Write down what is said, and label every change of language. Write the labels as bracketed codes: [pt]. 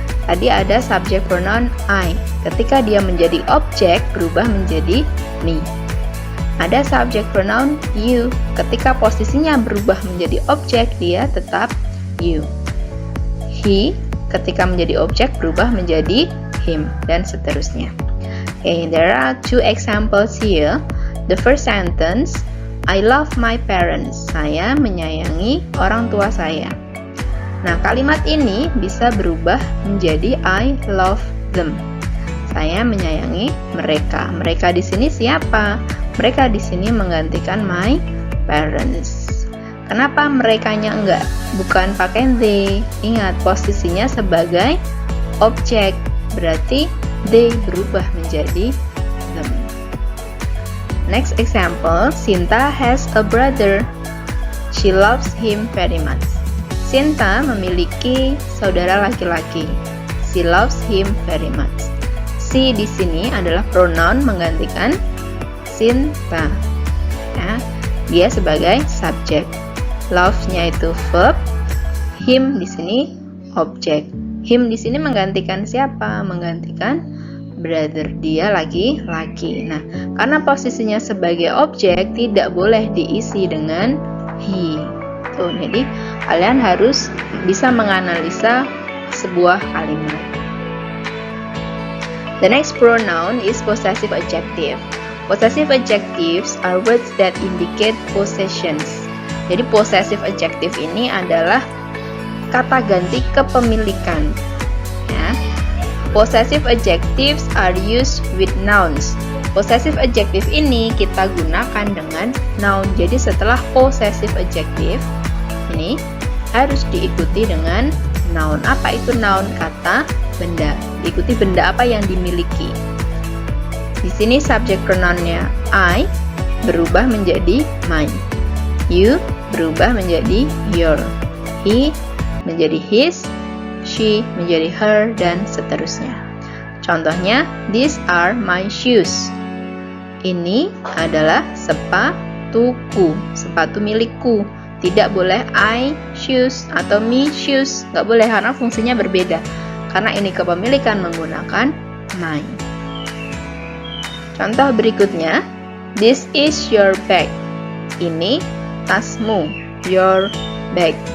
[id] Tadi ada subject pronoun I. Ketika dia menjadi objek berubah menjadi me. Ada subject pronoun you. Ketika posisinya berubah menjadi objek dia tetap you. He ketika menjadi objek berubah menjadi him, dan seterusnya. [en] Okay, there are 2 examples here. The first sentence, I love my parents. [id] Saya menyayangi orang tua saya. Nah, kalimat ini bisa berubah menjadi [en] I love them. [id] Saya menyayangi mereka. Mereka di sini siapa? Mereka di sini menggantikan [en] my parents. [id] Kenapa merekanya enggak? Bukan pakai they. Ingat, posisinya sebagai objek. Berarti they berubah menjadi them. [en] Next example, Sinta has a brother. She loves him very much. [id] Sinta memiliki saudara laki-laki. [en] She loves him very much. [id] She di sini adalah pronoun menggantikan Sinta. Ya, dia sebagai subjek. Love-nya itu verb, him di sini objek. Him di sini menggantikan siapa? Menggantikan brother, dia laki-laki. Nah, karena posisinya sebagai objek tidak boleh diisi dengan he. Tuh, jadi kalian harus bisa menganalisa sebuah kalimat. [en] The next pronoun is possessive adjective. Possessive adjectives are words that indicate possessions. [id] Jadi possessive adjective ini adalah kata ganti kepemilikan. Ya. [en] Possessive adjectives are used with nouns. [id] Possessive adjective ini kita gunakan dengan noun. Jadi setelah possessive adjective ini harus diikuti dengan noun. Apa itu noun? Kata benda. Diikuti benda apa yang dimiliki. Di sini subjek pronounnya I berubah menjadi mine. You berubah menjadi your. He menjadi his. She menjadi her, dan seterusnya. [en] Contohnya, these are my shoes. [id] Ini adalah sepatuku, sepatu milikku. Tidak boleh [en] I shoes [id] atau [en] me shoes. [id] Nggak boleh karena fungsinya berbeda. Karena ini kepemilikan menggunakan mine. Contoh berikutnya, [en] this is your bag. [id] Ini tasmu, [en] your bag.